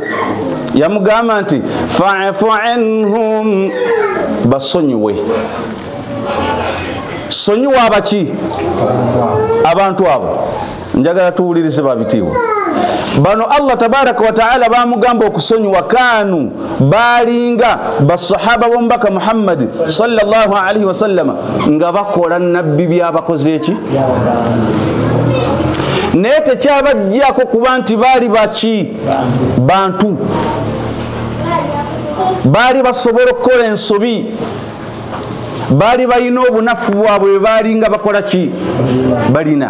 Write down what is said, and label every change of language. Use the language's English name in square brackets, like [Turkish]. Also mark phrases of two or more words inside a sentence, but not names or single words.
[Ganda] Yamugamba nti [Arabic] فاعف عنهم, [Ganda] basonyiwe. Sonyiwa abaki? Abantu abo. Njagala tuwulirize babitiibwa. Bano [Arabic] الله تبارك وتعالى [Ganda] bamugamba okusonyiwa, kanu balinga basahaba b'omubaka Muhammad [Arabic] صلى الله عليه وسلم [Ganda] nga bakola nabbi byabakoze eki, naye tekyabajjako kuba nti baali baki bantu, baali basobola okukola ensobi, baali balina obunafu bwabwe bwe baalinga bakola ki balina.